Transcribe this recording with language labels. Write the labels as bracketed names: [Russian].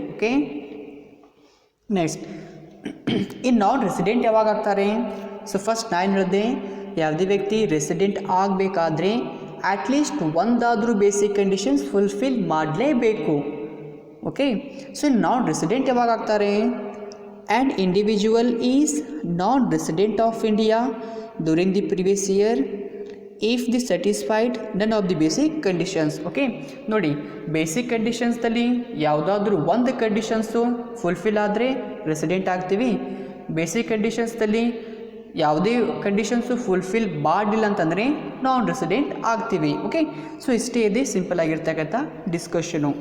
[Kannada] Okay, next ಇನ್ನು ನಾನ್ resident ಯಾವಾಗ ಆಗ್ತಾರೆ? ಸೊ ಫಸ್ಟ್ ನಾನು ಹೇಳಿದೆ, ಯಾವುದೇ ವ್ಯಕ್ತಿ ರೆಸಿಡೆಂಟ್ ಆಗಬೇಕಾದ್ರೆ ಅಟ್ಲೀಸ್ಟ್ ಒಂದಾದರೂ ಬೇಸಿಕ್ ಕಂಡೀಷನ್ಸ್ ಫುಲ್ಫಿಲ್ ಮಾಡಲೇಬೇಕು. ಓಕೆ, ಸೊ ನಾನ್ ರೆಸಿಡೆಂಟ್ ಯಾವಾಗ ಆಗ್ತಾರೆ? [English] An individual is non-resident of India during the previous year if they satisfied none of the basic conditions. [Kannada] Okay, ನೋಡಿ ಬೇಸಿಕ್ ಕಂಡೀಷನ್ಸ್ದಲ್ಲಿ ಯಾವುದಾದ್ರೂ ಒಂದು ಕಂಡೀಷನ್ಸು ಫುಲ್ಫಿಲ್ ಆದರೆ ರೆಸಿಡೆಂಟ್ ಆಗ್ತೀವಿ. ಬೇಸಿಕ್ ಕಂಡೀಷನ್ಸ್ದಲ್ಲಿ ಯಾವುದೇ ಕಂಡೀಷನ್ಸು ಫುಲ್ಫಿಲ್ ಮಾಡಲಿಲ್ಲ ಅಂತಂದರೆ ನಾನ್ ರೆಸಿಡೆಂಟ್ ಆಗ್ತೀವಿ. ಓಕೆ, ಸೊ ಇಷ್ಟೇ ಇದೆ ಸಿಂಪಲ್ ಆಗಿರ್ತಕ್ಕಂಥ ಡಿಸ್ಕಷನು.